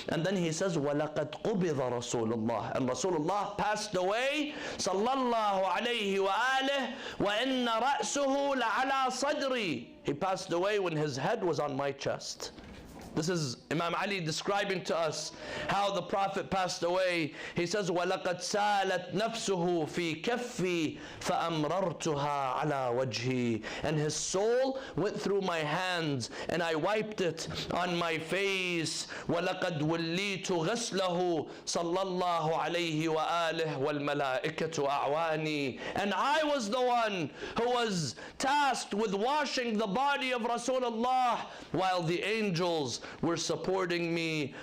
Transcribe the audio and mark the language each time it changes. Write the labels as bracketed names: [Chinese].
[English] And then he says, [Arabic] وَلَقَدْ قُبِضَ [English] Rasulullah. And Rasulullah passed away, sallallahu alayhi wa alihi, [Arabic] وَإِنَّ رَأْسُهُ لَعَلَى صَدْرِي. [English] He passed away when his head was on my chest. This is Imam Ali describing to us how the Prophet passed away. He says, [Arabic] وَلَقَدْ سَالَتْ نَفْسُهُ فِي كَفِّي فَأَمْرَرْتُهَا عَلَى وَجْهِي. [English] And his soul went through my hands and I wiped it on my face. [Arabic] وَلَقَدْ وَلِّيتُ غَسْلَهُ صَلَّى اللَّهُ عَلَيْهِ وَآلِهِ وَالْمَلَائِكَةُ أَعْوَانِي. [English] And I was the one who was tasked with washing the body of Rasulullah while the angels were supporting me.